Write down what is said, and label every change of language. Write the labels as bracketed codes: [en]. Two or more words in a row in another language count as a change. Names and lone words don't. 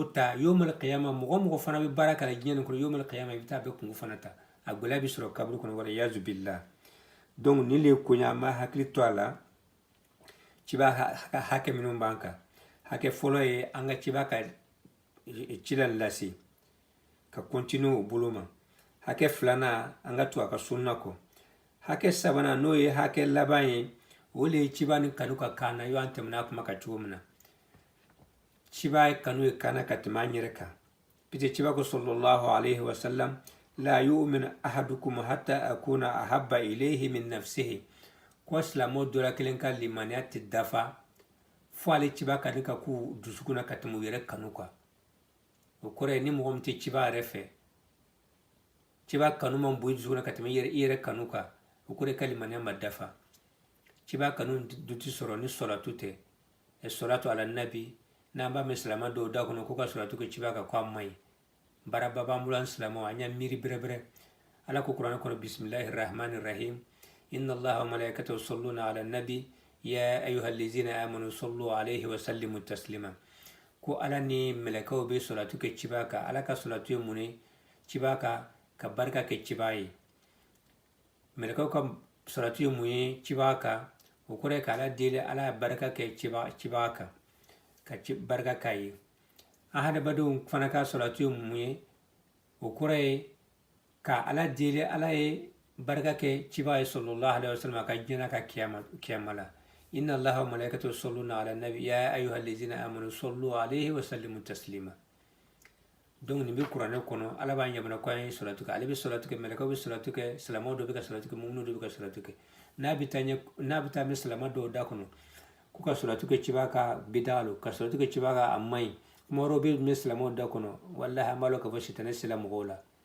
[bm] ta [ar] يوم القيامة [bm] mɔgɔ fana bɛ baara kala diɲɛ nin kɔnɔ [ar] يوم القيامة [bm] i bɛ taa bɛ kungo fana ta a gwɛlɛ bi sɔrɔ kaburu kɔnɔ [ar] والعياذ بالله [bm] donc ni le konya ma hakili to a la ciba hakɛ minnu b'an kan hakɛ fɔlɔ ye an ka ciba ka cila lase ka continue o bolo ma hakɛ filanan an ka to a ka sunna kɔ hakɛ sabanan n'o ye hakɛ laban ye o le ye ciba ni kanu ka kan na yo an tɛmɛna kuma ka cogo min na ciba kanu ye kana ka tɛmɛ an yɛrɛ kan pite ciba ko [ar] صلى الله عليه وسلم لا يؤمن أحدكم حتى أكون أحب إليه من نفسه [bm] ko silamo dɔla kelen ka limaniya tɛ dafa fo ale ciba kani ka ku dusukuna ka tɛmɛ u yɛrɛ kanu kan o kɔrɔ ye ni mɔgɔ min tɛ ciba yɛrɛ fɛ ciba kanu man bon i dusukuna ka tɛmɛ i yɛrɛ kanu kan o kɔrɔ ye ka limaniya ma dafa ciba kanu du tɛ sɔrɔ ni sɔlatu tɛ sɔlatu [ar] على النبي [bm] n'an b'a mɛn silama dɔw da kɔnɔ ko ka sɔlatu kɛ ciba kan ko a man ɲi baraba b'an bolo an silamaw an y'a miiri bɛrɛbɛrɛ ala ko kuranɛ kɔnɔ [ar] بسم الله الرحمن الرحيم إن الله وملائكته يصلون على النبي يا أيها الذين آمنوا صلوا عليه وسلموا تسليما [bm] ko ala ni mɛlɛkɛw bɛ sɔlatu kɛ ciba kan ala ka sɔlatu ye mun ye ciba kan ka barika kɛ ciba ye mɛlɛkɛw ka sɔlatu ye mun ye ciba kan o kɔrɔ ye ka ala deli ala ye barika kɛ ciba kan ka barika k'a ye an hadamadenw fana ka sɔlatu ye mun ye o kɔrɔ ye ka ala deli ala ye barika kɛ ciba ye [ar] صلى الله عليه وسلم [bm] ka diɲɛ ka kiyama la [ar] إن الله وملائكته يصلون على النبي يا أيها الذين آمنوا صلوا عليه وسلموا تسليما [bm] donc nin bɛ kuranɛ kɔnɔ ala b'a ɲamana ko an ye sɔlatu kɛ ale bɛ sɔlatu kɛ mɛlɛkɛw bɛ sɔlatu kɛ silamɛw dɔ bɛ ka sɔlatu kɛ muminu dɔ bɛ ka sɔlatu kɛ n'a bɛ taa mɛn silama dɔw da kɔnɔ ko ka sɔlatu kɛ ciba ka bida lo ka sɔlatu kɛ ciba ka a man ɲi kuma wɛrɛw bɛ mɛn silamaw da kɔnɔ wallahi an b'a lɔn k'a fɔ sitanɛ sela mɔgɔw la